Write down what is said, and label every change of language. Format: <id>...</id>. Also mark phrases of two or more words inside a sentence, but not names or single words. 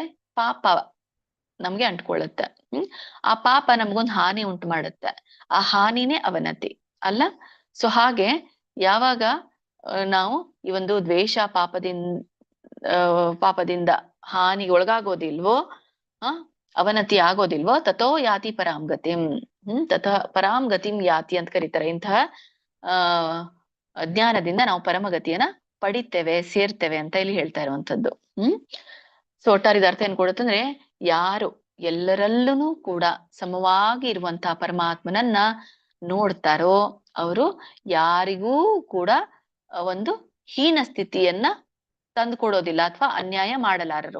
<kn>ಪಾಪ ನಮ್ಗೆ ಅಂಟ್ಕೊಳ್ಳುತ್ತೆ. ಆ ಪಾಪ ನಮ್ಗೊಂದು ಹಾನಿ ಉಂಟು ಮಾಡುತ್ತೆ. ಆ ಹಾನಿನೇ ಅವನತಿ ಅಲ್ಲ. ಸೊ ಹಾಗೆ ಯಾವಾಗ ನಾವು ಈ ಒಂದು ದ್ವೇಷ ಪಾಪದಿಂದ ಹಾನಿಗೆ ಒಳಗಾಗೋದಿಲ್ವೋ ಅವನತಿ ಆಗೋದಿಲ್ವೋ</kn> <sa>ತಥೋ ಯಾತಿ ಪರಾಂ ಗತಿಂ. ತಥಾ ಪರಾಂ ಗತಿಂ ಯಾತಿ</sa> <kn>ಅಂತ ಕರೀತಾರೆ. ಇಂತಹ ಜ್ಞಾನದಿಂದ ನಾವು ಪರಮಗತಿಯನ್ನ ಪಡಿತೇವೆ, ಸೇರ್ತೇವೆ ಅಂತ ಇಲ್ಲಿ ಹೇಳ್ತಾ ಇರುವಂತದ್ದು. ಸೊ ಒಟ್ಟಾರೆ ಅರ್ಥ ಏನ್ ಕೊಡುತ್ತಂದ್ರೆ, ಯಾರು ಎಲ್ಲರಲ್ಲೂ ಕೂಡ ಸಮವಾಗಿ ಇರುವಂತಹ ಪರಮಾತ್ಮನನ್ನ ನೋಡ್ತಾರೋ ಅವರು ಯಾರಿಗೂ ಕೂಡ ಒಂದು ಹೀನ ಸ್ಥಿತಿಯನ್ನ ತಂದುಕೊಡೋದಿಲ್ಲ ಅಥವಾ ಅನ್ಯಾಯ ಮಾಡಲಾರರು.</kn>